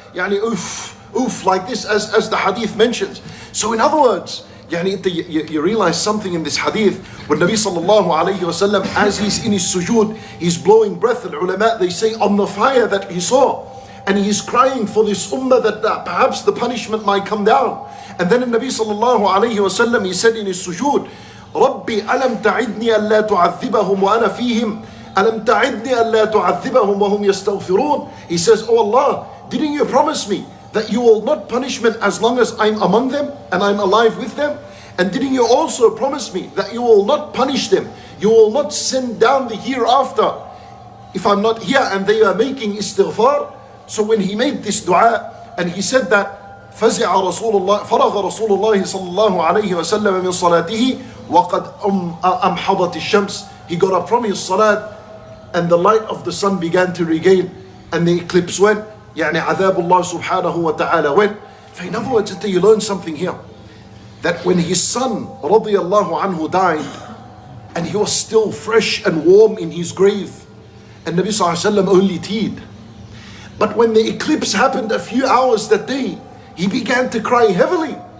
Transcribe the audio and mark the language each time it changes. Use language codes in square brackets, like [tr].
[en] Yani oof, oof, like this as the hadith mentions. So in other words, you realize something in this hadith. When Nabi sallallahu alayhi wasallam, as he's in his sujood, he's blowing breath. Al-ulama, they say, on the fire that he saw. And he's crying for this ummah that perhaps the punishment might come down. And then the Nabi sallallahu alayhi wasallam, he said in his sujood, [ar] ربي ألم تعدني ألا تعذبهم وأنا فيهم ألم تعدني ألا تعذبهم وهم يستغفرون. [en] He says, oh Allah, didn't you promise me that you will not punish me as long as I'm among them and I'm alive with them? And didn't you also promise me that you will not punish them, you will not send down the hereafter if I'm not here and they are making istighfar? So when he made this dua and he said that, [ar] فزع رسول الله فرغ رسول الله صلى الله عليه وسلم من صلاته وقد أمحضت الشمس. [en] He got up from his salat and the light of the sun began to regain and the eclipse went. [ar] يعني عذاب الله سبحانه وتعالى [en] went. In other words, you learn something here, that when his son [ar] رضي الله عنه [en] died and he was still fresh and warm in his grave, and Nabi [ar] صلى الله عليه وسلم [en] only teed. But when the eclipse happened a few hours that day, he began to cry heavily.